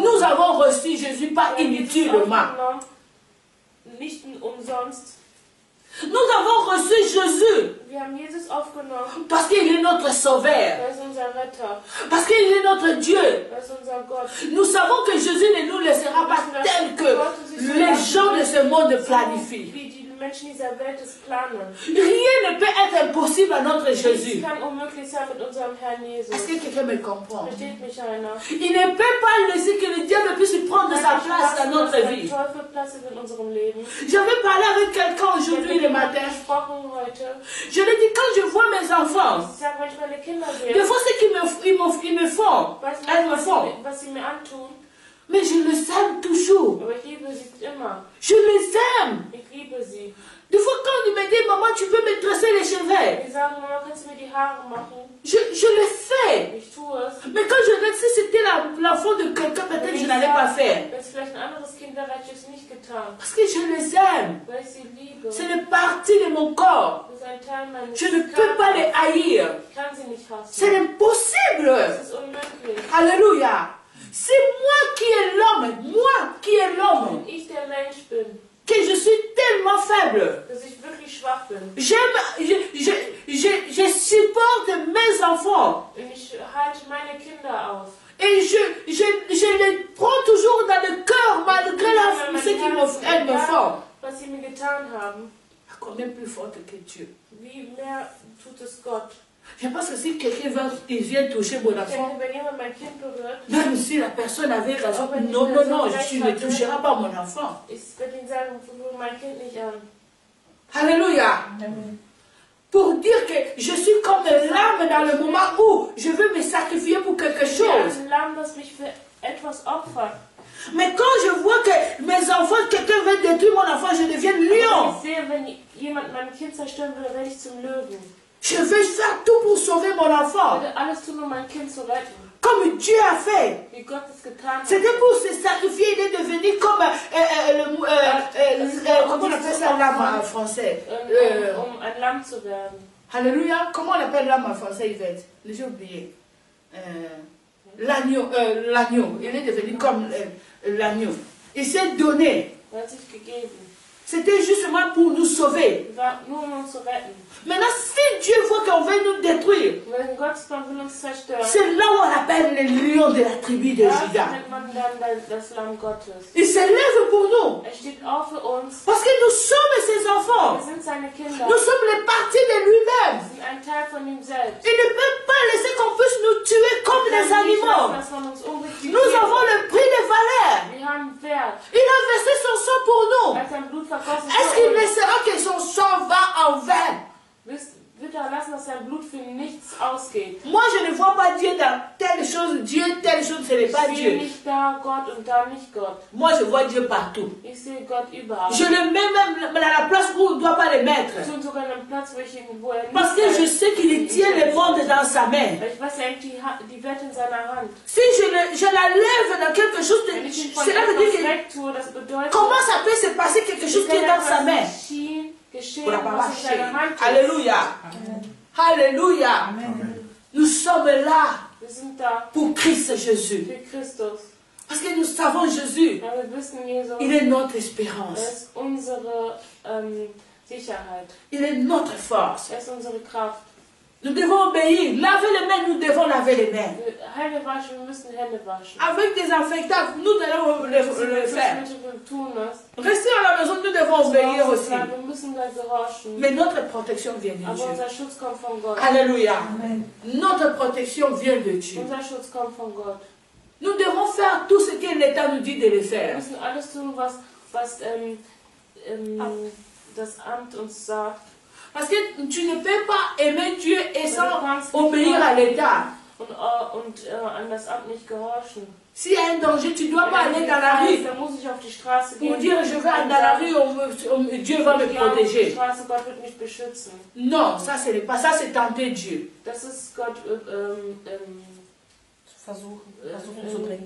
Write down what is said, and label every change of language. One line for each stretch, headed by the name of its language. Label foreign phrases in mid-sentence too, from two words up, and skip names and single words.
French: Nous avons reçu Jésus pas
German: Wir haben Jesus
French: inutilement.
German: aufgenommen, nicht umsonst.
French: Nous avons reçu Jésus
German: Wir haben Jesus aufgenommen.
French: parce qu'il est notre sauveur.
German: Er ist unser Retter.
French: Parce qu'il est notre Dieu.
German: Er ist unser Gott.
French: Nous savons que Jésus ne nous laissera pas tel que les gens de ce monde planifient.
German: Wie die Menschen dieser Welt es planen.
French: Rien ne peut être impossible à notre
German: Nichts
French: Jésus.
German: kann unmöglich sein mit unserem Herrn Jesus.
French: Est-ce que quelqu'un me comprend?
German: Versteht mich einer?
French: Il ne peut pas laisser que le diable puisse prendre sa place dans notre vie.
German: Teufel Platz in unserem Leben.
French: J'avais parlé avec quelqu'un aujourd'hui le matin.
German: Gesprochen heute.
French: Je lui dis, quand je vois mes enfants,
German: Ich sage manchmal, die Kinder
French: des
German: sehen,
French: fois ce qu'ils me font, elles me font,
German: was sie mir antun,
French: mais je les aime toujours.
German: aber ich liebe sie immer.
French: Je les aime.
German: Ich liebe sie.
French: Des fois quand il me dit, maman, tu peux me tresser les cheveux,
German: Die sagen, Mama, kannst du mir die Haare machen?
French: je le fais.
German: Ich tue es.
French: Mais quand je regarde, si c'était l'enfant de quelqu'un, peut-être que je n'allais pas faire.
German: Wenn es vielleicht ein anderes Kind wäre, hätte ich es nicht getan.
French: Parce que je les aime.
German: Weil ich sie liebe.
French: C'est une partie de mon corps.
German: Das ist ein Teil meines
French: Je ne peux pas les haïr.
German: Ich kann sie nicht hassen.
French: C'est impossible.
German: Das ist unmöglich.
French: Alléluia. C'est moi qui est l'homme,
German: Wenn ich der Mensch bin,
French: que je suis tellement faible.
German: dass ich wirklich schwach bin.
French: Je supporte mes enfants.
German: Und ich halte meine Kinder auf.
French: Et je les prends toujours dans le cœur malgré ce qu'elles me font.
German: Was sie mir getan haben,
French: Combien plus forte que Dieu.
German: wie mehr tut es Gott.
French: Je pense que si quelqu'un vient toucher mon
German: Ich
French: enfant,
German: denke, wenn jemand mein Kind berührt,
French: même si la personne avait raison, non, non, non, je ne toucherai pas mon enfant.
German: ich werde ihm sagen, rühre mein Kind nicht an.
French: Alléluia. Pour dire que je suis comme l'âme dans le moment où je veux me sacrifier pour quelque
German: Ich bin
French: chose.
German: ein Lamm, das mich für etwas opfert.
French: Mais quand je vois que mes enfants, quelqu'un veut détruire mon enfant, je deviens lion.
German: Ich sehe, wenn jemand mein Kind zerstören will, werde ich zum Löwen.
French: Je veux faire tout pour sauver mon
German: Ich
French: enfant.
German: werde alles tun, um mein Kind zu retten.
French: Comme Dieu a fait.
German: Wie Gott es getan hat.
French: C'était pour se sacrifier, il est devenu comme, comment on appelle ça l'âme en français?
German: Um ein Lamm zu werden.
French: Alléluia. Comment on appelle l'âme en français, Yvette? J'ai oublié. L'agneau. Il est devenu comme l'agneau. Il s'est donné.
German: Er hat sich gegeben.
French: C'était justement pour nous sauver.
German: War nur um uns zu retten.
French: Maintenant, si Dieu voit qu'on veut nous détruire,
German: Wenn Gott will uns zerstören,
French: c'est là où on appelle les lions de la tribu de
German: das Juda. nennt man dann das Lamm Gottes.
French: Il se lève pour nous.
German: Er steht auf für uns.
French: Parce que nous sommes ses
German: Wir
French: enfants.
German: sind seine Kinder.
French: Nous sommes les parties de lui-même.
German: Wir sind ein Teil von ihm selbst.
French: Il ne peut pas laisser qu'on puisse nous tuer comme des animaux.
German: Dass man uns umbringt.
French: Nous avons le prix de valeur.
German: Wir haben Wert.
French: Il a versé son sang pour nous.
German: Er hat sein Blut vergossen.
French: Est-ce qu'il laissera que son sang va en vain?
German: Wird er lassen, dass sein Blut für nichts ausgeht?
French: Moi, je ne vois pas Dieu dans telle chose. Dieu, telle chose, ce n'est
German: Ich
French: pas
German: sehe
French: Dieu.
German: nicht da Gott und da nicht Gott.
French: Moi, je vois Dieu partout.
German: Ich sehe Gott überall.
French: Je le mets même dans la place où on ne doit pas le mettre.
German: Und sogar an einem Platz, wo ich irgendwo
French: Parce que je sais qu'il tient le monde dans sa main.
German: Weil ich weiß, er hängt die Welt in seiner Hand.
French: Si je la lève dans quelque chose,
German: Wenn ich ihn von
French: cela veut dire
German: etwas
French: que
German: wegtue, das bedeutet,
French: comment ça peut se passer quelque chose qui est dans sa main?
German: Geschehen,
French: Pour la
German: was in seiner Hand ist.
French: Alléluia. Alléluia. Nous sommes là
German: Wir sind da
French: pour Christ Jésus.
German: für Christus.
French: Parce que nous savons Jésus.
German: Ja, wir wissen, Jesus,
French: Il est notre
German: er
French: espérance.
German: ist unsere Sicherheit.
French: Il est notre force.
German: Er ist unsere Kraft.
French: Nous devons obéir. Laver les mains, nous devons laver les mains.
German: Hände waschen, wir müssen Hände waschen.
French: Avec des infectables, nous devons le faire.
German: Wir tun das.
French: Rester à la maison, nous devons obéir aussi.
German: Wir müssen da gehorchen.
French: Mais notre protection vient de
German: Aber
French: Dieu.
German: unser Schutz kommt von Gott.
French: Alléluia. Notre protection vient de Dieu.
German: Unser Schutz kommt von Gott.
French: Nous devons faire tout ce que l'État nous dit de le
German: Wir
French: faire.
German: müssen alles tun, was das Amt uns sagt.
French: Parce que tu ne peux pas aimer Dieu et sans obéir à l'État.
German: Und an das Amt nicht gehorchen.
French: S'il y a un danger, tu ne dois pas aller dans la rue
German: Dann muss ich auf die Straße
French: pour
German: gehen.
French: dire je vais aller dans la rue, Dieu va me protéger.
German: Die Straße, Gott wird mich beschützen.
French: Non, ça ce n'est pas ça, c'est tenter Dieu.
German: Das ist Gott versuchen zu bringen.